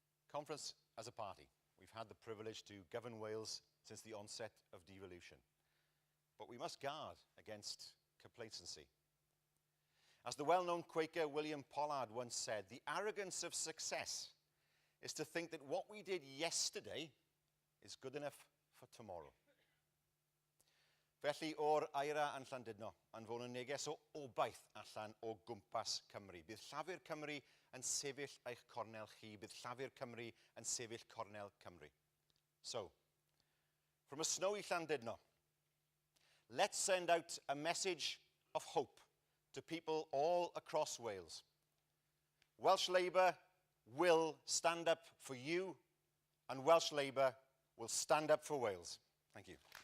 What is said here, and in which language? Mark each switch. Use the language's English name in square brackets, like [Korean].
[English] Conference, as a party, we've had the privilege to govern Wales since the onset of devolution. But we must guard against complacency. As the well-known Quaker William Pollard once said, the arrogance of success is to think that what we did yesterday is good enough for tomorrow. [Welsh] Felly, o'r aira yn Llandudno, yn fod yn neges o obaith allan o gwmpas Cymru. Bydd llafur Cymru yn sefyll eich cornel chi. Bydd llafur Cymru yn sefyll cornel Cymru. [English] So, from a snowy Llandudno, let's send out a message of hope to people all across Wales. Welsh Labour will stand up for you, and Welsh Labour will stand up for Wales. Thank you.